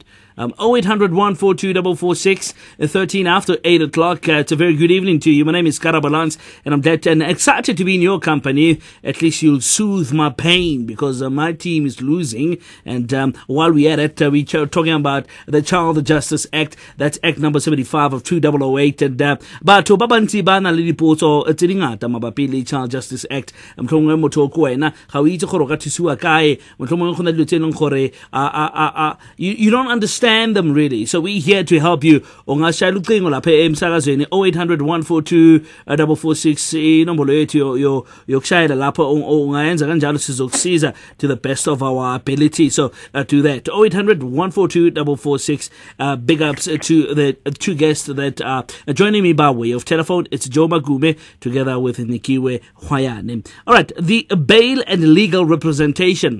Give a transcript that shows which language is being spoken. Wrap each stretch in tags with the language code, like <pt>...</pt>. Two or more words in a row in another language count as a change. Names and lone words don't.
<en>0800 142 446 13 after 8 o'clock. It's a very good evening to you. My name is Kara Balance and I'm glad and excited to be in your company. At least you'll soothe my pain because my team is losing. And while we're at it, we're talking about the Child Justice Act. That's Act number 75 of 2008.</en> <tn>And batho ba bantsi ba na le dipotso tse dingata mabapi le Child Justice Act. Mhlomongwe motho ko wena ga o itse gore o ka thusiwa kae. Mhlomongwe go na dilo tse eleng gore</tn> <en>you don't understand them really, so we're here to help you.</en> <zu>Ongashaya ucingo lapha emsakazweni 0800 142 446 inombolo yethu yokushayela lapha ungayenza kanjalo sizokusiza</zu> <en>to the best of our ability. So do that 0800 142 446. Big ups to the two guests that are joining me by way of telephone. It's Joe Magume together with Nikiwe Hwayane. All right, the bail and legal representation.</en>